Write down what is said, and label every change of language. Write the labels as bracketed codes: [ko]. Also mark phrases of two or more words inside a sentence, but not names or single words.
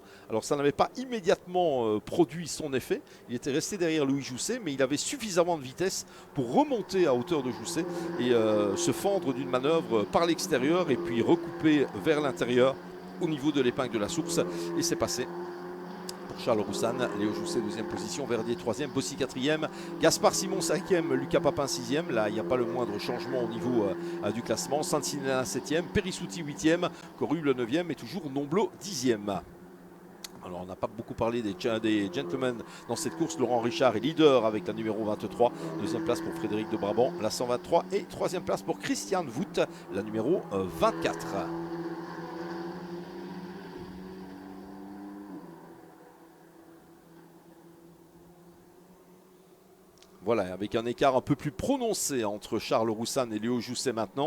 [fr] Alors ça n'avait pas immédiatement produit son effet. Il était resté derrière Louis Jousset, mais il avait suffisamment de vitesse pour remonter à hauteur de Jousset et se fendre d'une manœuvre par l'extérieur et puis recouper vers l'intérieur au niveau de l'épingle de la source. Et c'est passé. Charles Roussanne, Léo Jousset 2e position, Verdier 3e, Bossy 4e, Gaspard Simon 5e, Lucas Papin 6e. Là, il n'y a pas le moindre changement au niveau du classement. Saint-Sinelin 7e, Périssouti 8e, Coru le 9e et toujours Nomblot 10e. Alors, on n'a pas beaucoup parlé des gentlemen dans cette course. Laurent Richard est leader avec la numéro 23. Deuxième place pour Frédéric de Brabant, la 123. Et troisième place pour Christian Vout, la numéro 24. Voilà, avec un écart un peu plus prononcé entre Charles Roussanne et Léo Jousset maintenant.